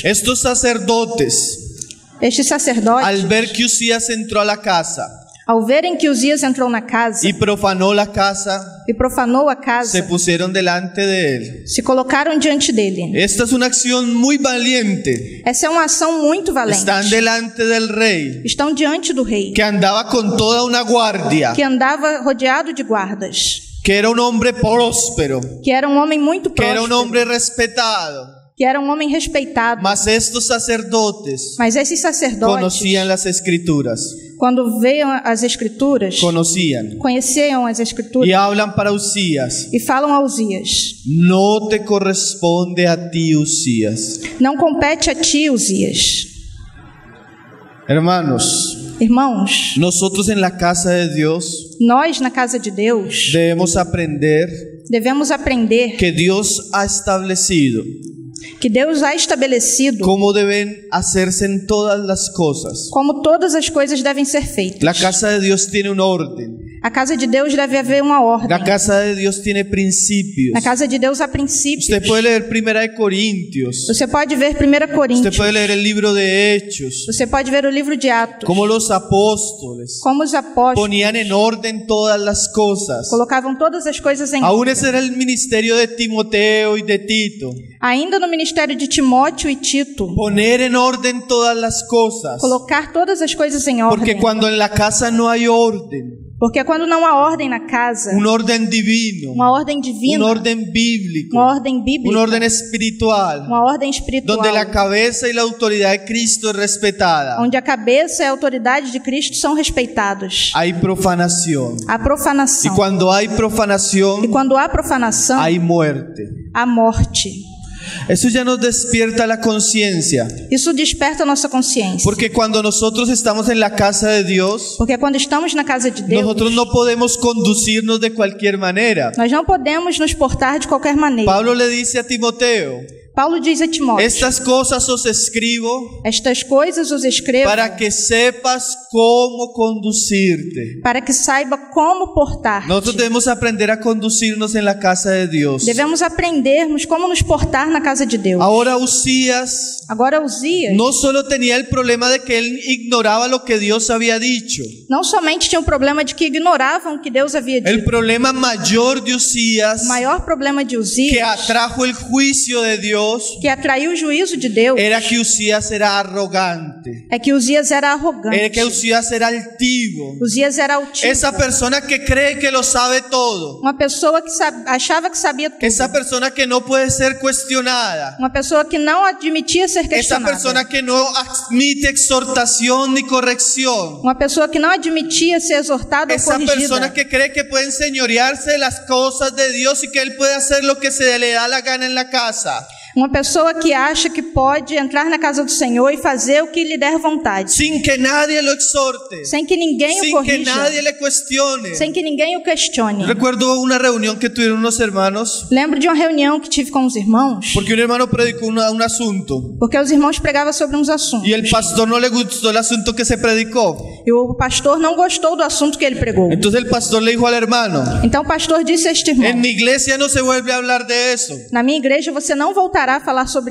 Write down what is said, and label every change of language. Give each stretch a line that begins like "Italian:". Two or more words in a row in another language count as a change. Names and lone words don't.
Spanish: Estos sacerdotes,
Portuguese: Estes sacerdotes,
Spanish: al ver que Usías entró a la casa
Portuguese: ao verem que Uzias entrou na casa
Spanish: y profanó la casa,
Portuguese: e profanou a se casa,
Spanish: pusieron delante de él.
Portuguese: se colocaram diante dele.
Spanish: Esta es una acción muy valiente.
Portuguese: Essa é uma ação muito valente.
Spanish: Están delante del rey,
Portuguese: Estão diante do rei,
Spanish: que andaba con toda una guardia,
Portuguese: que andava rodeado de guardas,
Spanish: que era un hombre próspero,
Portuguese: que era um homem muito
Spanish: que era un
Portuguese: próspero,
Spanish: hombre respetado.
Portuguese: que era um homem respeitado.
Spanish: Mas estos sacerdotes
Portuguese: Mas esses sacerdotes,
Spanish: conocían las escrituras,
Portuguese: quando veem as escrituras, conheciam as escrituras
Spanish: y hablan para Usías:
Portuguese: e falam a Uzias:
Spanish: No te corresponde a ti, Usías.
Portuguese: não compete a ti, Uzias.
Spanish: Hermanos,
Portuguese: Irmãos,
Spanish: nosotros en la casa de Dios
Portuguese: nós na casa de Deus
Spanish: debemos aprender
Portuguese: devemos aprender
Spanish: que Dios ha establecido
Portuguese: que Deus ha estabelecido
Spanish: cómo deben hacerse en todas las cosas.
Portuguese: como todas as coisas devem ser feitas.
Spanish: La casa de Dios tiene un orden.
Portuguese: A casa de Deus deve haver uma ordem.
Spanish: La casa de Dios tiene principios.
Portuguese: Na casa de Deus há princípios.
Spanish: Usted puede leer 1 Corintios.
Portuguese: Você pode ver 1 Coríntios.
Spanish: Usted puede leer el libro de Hechos.
Portuguese: Você pode ver o livro de Atos.
Spanish: Como los apóstoles
Portuguese: Como os apóstolos
Spanish: ponían en orden todas las cosas.
Portuguese: colocavam todas as coisas em
Spanish: Aún
Portuguese: ordem.
Spanish: ese era el ministerio de Timoteo y de Tito.
Portuguese: Ainda no ministério de Timóteo e Tito,
Spanish: Poner en orden todas las cosas.
Portuguese: colocar todas as coisas em ordem.
Spanish: Porque cuando en la casa no hay orden,
Portuguese: Porque quando não há ordem na casa,
Spanish: un orden divino,
Portuguese: uma ordem divina,
Spanish: un orden bíblico,
Portuguese: uma ordem bíblica,
Spanish: un orden espiritual,
Portuguese: uma ordem espiritual,
Spanish: donde la cabeza y la autoridad de Cristo es respetada,
Portuguese: onde a cabeça e a autoridade de Cristo são respeitados,
Spanish: hay profanación.
Portuguese: há profanação.
Spanish: Y cuando hay
Portuguese: E
Spanish: profanación,
Portuguese: quando há profanação,
Spanish: hay muerte.
Portuguese: há morte.
Spanish: Eso ya nos despierta la conciencia.
Portuguese: Isso desperta a nossa consciência.
Spanish: Porque cuando nosotros estamos en la casa de Dios,
Portuguese: Porque quando estamos na casa de Deus,
Spanish: nosotros no podemos conducirnos de cualquier manera.
Portuguese: nós não podemos nos portar de qualquer maneira.
Spanish: Pablo le dice a Timoteo,
Portuguese: Paulo diz a Timóteo:
Spanish: estas cosas os escribo
Portuguese: estas coisas os escrevo
Spanish: para que sepas cómo conducirte.
Portuguese: para que saiba como portar.
Spanish: Nosotros debemos aprender a conducirnos en la casa de Dios.
Portuguese: Devemos aprendermos como nos portar na casa de Deus.
Spanish: Ahora Usías
Portuguese: Agora Uzias
Spanish: no solo tenía el problema de que él ignoraba lo que Dios había dicho.
Portuguese: não somente tinha um problema de que ignoravam o que Deus havia
Spanish: El
Portuguese: dito.
Spanish: problema mayor de Usías,
Portuguese: O maior problema de
Spanish: que
Portuguese: Uzias,
Spanish: atrajo el juicio de Dios,
Portuguese: que atraiu o juízo de Deus,
Spanish: era que Usías era arrogante,
Portuguese: é que Uzias era arrogante.
Spanish: era que Usías era altivo.
Portuguese: Uzias era altivo.
Spanish: Esa persona que cree que lo sabe todo,
Portuguese: Uma pessoa que achava que sabia tudo.
Spanish: esa persona que no puede ser cuestionada,
Portuguese: Uma pessoa que não admitia ser
Spanish: esa
Portuguese: questionada.
Spanish: persona que no admite exhortación ni corrección,
Portuguese: Uma pessoa que não admitia ser exortada ou
Spanish: esa
Portuguese: corrigida.
Spanish: persona que cree que puede enseñorearse de las cosas de Dios y que él puede hacer lo que se le da la gana en la casa,
Portuguese: Uma pessoa que acha que pode entrar na casa do Senhor e fazer o que lhe der vontade,
Spanish: sin que nadie lo exhorte,
Portuguese: sem que ninguém o
Spanish: sin que
Portuguese: corrija,
Spanish: nadie le cuestione.
Portuguese: sem que ninguém o questione.
Spanish: Recuerdo una reunión que tuvieron unos hermanos,
Portuguese: Lembro de uma reunião que tive com os irmãos,
Spanish: porque un hermano predicó un asunto
Portuguese: porque os irmãos pregavam sobre uns assuntos.
Spanish: y el pastor no le gustó el asunto que se predicó.
Portuguese: E o pastor não gostou do assunto que ele pregou.
Spanish: Entonces el pastor le dijo al hermano,
Portuguese: Então o pastor disse a este
Spanish: en
Portuguese: irmão:
Spanish: mi iglesia no se vuelve a hablar de eso.
Portuguese: na minha igreja você não voltará a falar sobre